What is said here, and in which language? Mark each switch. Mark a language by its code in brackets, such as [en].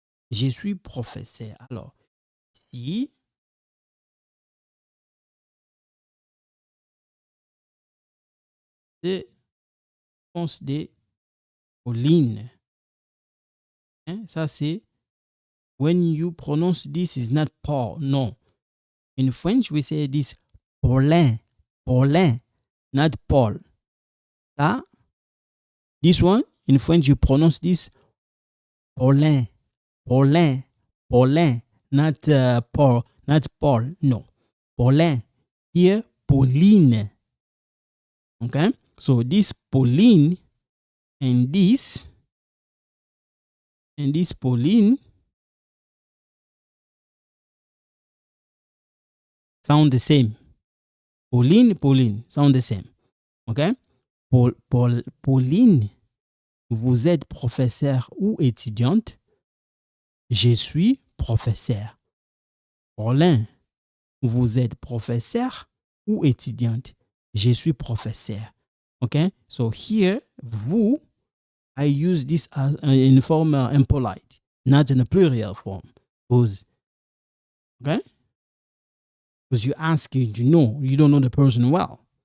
[fr] Je suis professeur. Alors, si c'est réponse de Pauline, hein, ça c'est [en] when you pronounce this is not Paul. No. In French, we say this Paulin. Paulin, not Paul. Là, this one, in French, you pronounce this Paulin. Paulin. Paulin. Not Paul. Not Paul. No. Paulin. Here, Pauline. Okay? So this Pauline and this Pauline sound the same. Pauline sound the same. Okay? [fr] Pauline, vous êtes professeur ou étudiante? Je suis professeur. Paulin, vous êtes professeur ou étudiante? Je suis professeur. Okay? [en] So here, vous, I use this as, in form impolite, not in a plural form. Because, okay? Because you're asking to know, you don't know the person well.